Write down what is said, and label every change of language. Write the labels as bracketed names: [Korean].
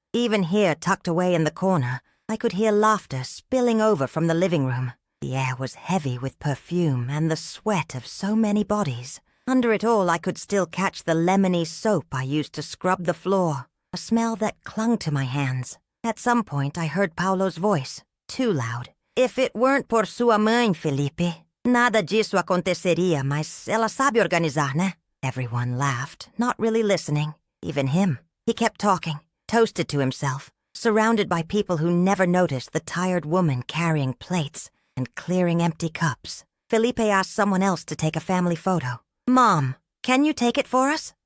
[English] Even here, tucked away in the corner, I could hear laughter spilling over from the living room. The air was heavy with perfume and the sweat of so many bodies. Under it all, I could still catch the lemony soap I used to scrub the floor, a smell that clung to my hands. At some point, I heard Paulo's voice, too loud. "If it weren't [Portuguese] por sua mãe, Felipe, nada disso aconteceria, mas ela sabe organizar, né?" [English] Everyone laughed, not really listening, even him. He kept talking, toasted to himself, surrounded by people who never noticed the tired woman carrying plates and clearing empty cups. Felipe asked someone else to take a family photo. "Mom, can you take it for us?"